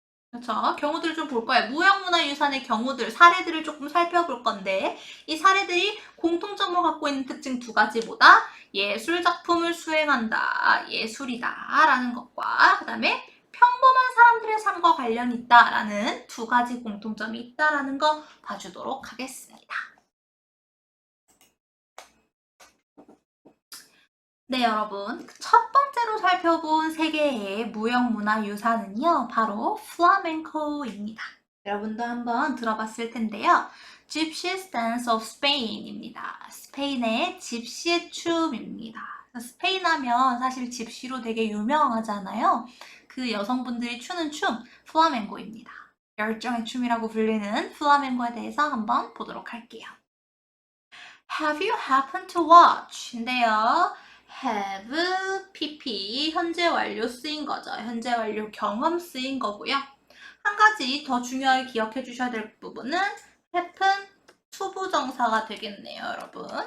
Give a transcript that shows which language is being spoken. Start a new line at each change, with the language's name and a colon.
Korean: 그렇죠? 경우들을 좀 볼 거예요. 무형문화유산의 경우들, 사례들을 조금 살펴볼 건데 이 사례들이 공통점을 갖고 있는 특징 두 가지보다 예술작품을 수행한다, 예술이다 라는 것과 그 다음에 평범한 사람들의 삶과 관련이 있다라는 두 가지 공통점이 있다라는 거 봐주도록 하겠습니다. 네, 여러분. 첫 번째로 살펴본 세계의 무형문화유산은요, 바로 플라멩코입니다. 여러분도 한번 들어봤을 텐데요.
English: Gypsy Dance of Spain입니다.
Korean: 스페인의 집시의 춤입니다. 스페인 하면 사실 집시로 되게 유명하잖아요. 그 여성분들이 추는 춤, 플라멩코입니다. 열정의 춤이라고 불리는 플라멩코에 대해서 한번 보도록 할게요.
English: Have you happened to watch?
Korean: 인데요. have, pp, 현재 완료 쓰인 거죠. 현재 완료 경험 쓰인 거고요. 한 가지 더 중요하게 기억해 주셔야 될 부분은 happen, 투부정사가 되겠네요, 여러분.